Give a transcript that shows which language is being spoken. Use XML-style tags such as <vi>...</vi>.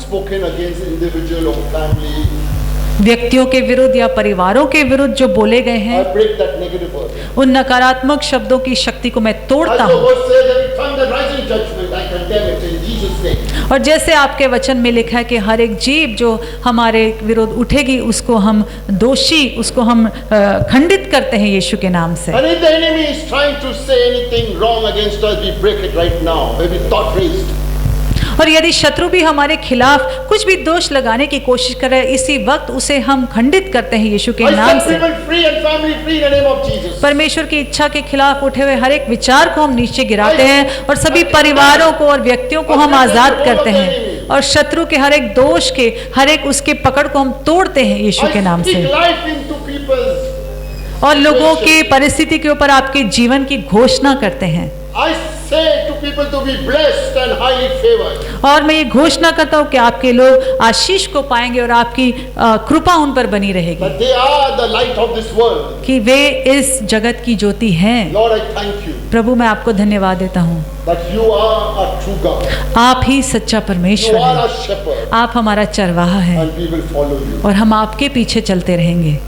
<en>spoken against individual or family.</en> <hi>व्यक्तियों के विरुद्ध या परिवारों के विरुद्ध जो बोले गए हैं,</hi> <en>I break that negative word.</en> <hi>उन नकारात्मक शब्दों की शक्ति को मैं तोड़ता</hi> <en>As your</en> <hi>हूँ।</hi> <en>word says, every tongue that rises in judgment, I condemn it in Jesus' name.</en> <hi>और जैसे आपके वचन में लिखा है कि हर एक जीव जो हमारे विरुद्ध उठेगी उसको हम दोषी, उसको हम खंडित करते हैं यीशु के नाम से।</hi> <en>And if the enemy is trying to say anything wrong against us, we break it right now. Every thought raised.</en> <hi>और यदि शत्रु भी हमारे खिलाफ कुछ भी दोष लगाने की कोशिश करे, इसी वक्त उसे हम खंडित करते हैं यीशु के</hi> <en>I</en> <hi>नाम</hi> <en>set</en> <hi>से।</hi> <en>people free and family free in the name of Jesus.</en> <hi>परमेश्वर की इच्छा के खिलाफ उठे हुए हर एक विचार को हम नीचे गिराते हैं और सभी परिवारों को और व्यक्तियों को हम आजाद करते हैं और शत्रु के हर एक दोष के, हर एक उसके पकड़ को हम तोड़ते हैं यीशु के नाम</hi> <en>I speak</en> <hi>से।</hi> <en>life into people's.</en> <hi>और लोगों की परिस्थिति के ऊपर आपके जीवन की घोषणा करते हैं।</hi> <en>I say to people to be blessed and highly favored.</en> <hi>और मैं ये घोषणा करता हूँ कि आपके लोग आशीष को पाएंगे और आपकी कृपा उन पर बनी रहेगी,</hi> <en>That they are the light of this world.</en> <hi>कि वे इस जगत की ज्योति हैं।</hi> <en>Lord, I thank you</en> <hi>प्रभु, मैं आपको धन्यवाद देता हूँ,</hi> <en>that you are a true God.</en> <hi>आप ही सच्चा</hi> <en>You</en> <hi>परमेश्वर</hi> <en>are</en> <hi>हैं।</hi> <en>a shepherd</en> <hi>आप हमारा चरवाहा है</hi> <en>and we will follow you.</en> <hi>और हम आपके पीछे चलते रहेंगे।</hi>